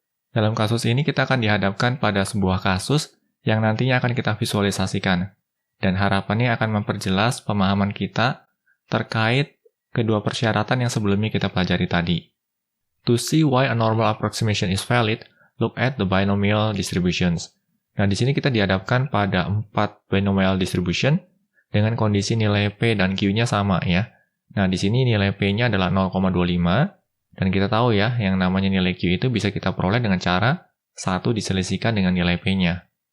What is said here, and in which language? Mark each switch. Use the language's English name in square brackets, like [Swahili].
[Indonesian] Dalam kasus ini kita akan dihadapkan pada sebuah kasus yang nantinya akan kita visualisasikan. Dan harapannya akan memperjelas pemahaman kita terkait kedua persyaratan yang sebelumnya kita pelajari tadi. [English] To see why a normal approximation is valid, look at the binomial distributions. [Indonesian] Nah, di sini kita dihadapkan pada 4 binomial distribution dengan kondisi nilai P dan Q-nya sama ya. Nah, di sini nilai P-nya adalah 0,25 dan kita tahu ya, yang namanya nilai Q itu bisa kita peroleh dengan cara 1 diselisihkan dengan nilai P-nya.